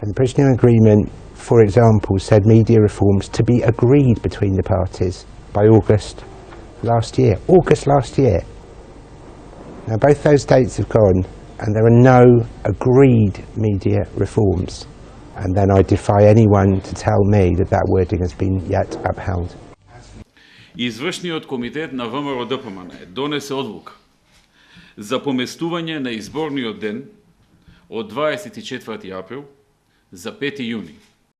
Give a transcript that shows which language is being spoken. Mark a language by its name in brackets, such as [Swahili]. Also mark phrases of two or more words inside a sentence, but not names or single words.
[English] And the Brezhnev Agreement, for example, said media reforms to be agreed between the parties by August last year. August last year. Now both those dates have gone and there are no agreed media reforms. And then I defy anyone to tell me that that wording has been yet upheld. [Macedonian] Извршниот комитет на ВМРО ДПМН донесе одлука за поместување на изборниот ден од 24 април за 5 јуни.